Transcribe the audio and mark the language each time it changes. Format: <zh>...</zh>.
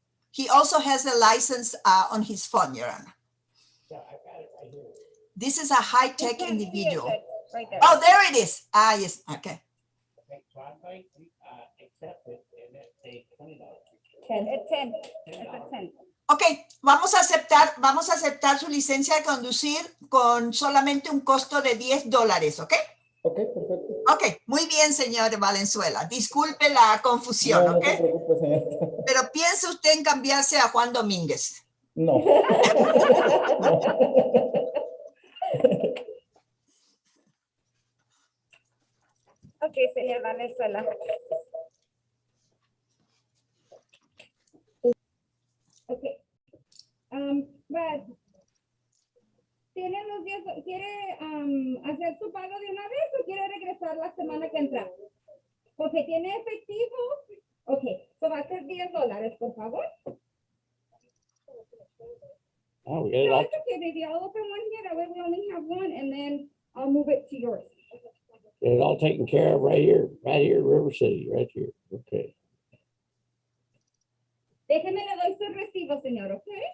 <en>He also has a license on his phone, Your Honor. Yeah, I got it right here. This is a high-tech individual. Right there. Oh, there it is. Yes. Okay. Okay, so I'm going to accept it and it's a $20. 10. It's 10. It's a 10.</en> <es>Ok, vamos a aceptar su licencia de conducir con solamente un costo de $10, ¿ok? Ok, perfecto. Ok, muy bien, señor Valenzuela. Disculpe la confusión, No, ¿ok? no se preocupe, señorita. Pero ¿piensa usted en cambiarse a Juan Domínguez? No. Ok, señor Valenzuela. Ok. Brad, ¿tiene los 10? ¿Quiere hacer su pago de una vez o quiere regresar la semana que entra? Ok, ¿tiene efectivo? Ok, so va a ser $10, por favor.</es> <en>Oh, we got it No, all. it's okay, baby. I'll open one here. That way we only have one, and then I'll move it to yours. Get it all taken care of right here, River City, right here. Okay.</en> <es>Déjeme le doy su recibo, señor, ¿ok?</es>